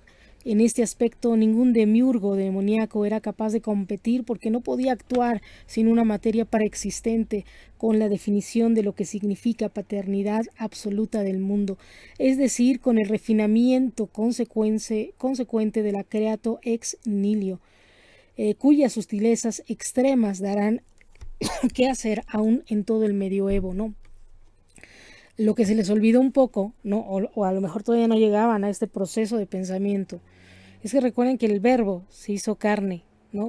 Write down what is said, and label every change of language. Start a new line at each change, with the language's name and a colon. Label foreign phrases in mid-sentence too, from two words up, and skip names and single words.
Spanish: En este aspecto ningún demiurgo demoníaco era capaz de competir porque no podía actuar sin una materia preexistente con la definición de lo que significa paternidad absoluta del mundo, es decir, con el refinamiento consecuente de la
Latin: creato ex nihilo,
Spanish: cuyas sutilezas extremas darán que hacer aún en todo el medioevo, ¿no? Lo que se les olvidó un poco, ¿no? O a lo mejor todavía no llegaban a este proceso de pensamiento, es que recuerden que el verbo se hizo carne, ¿no?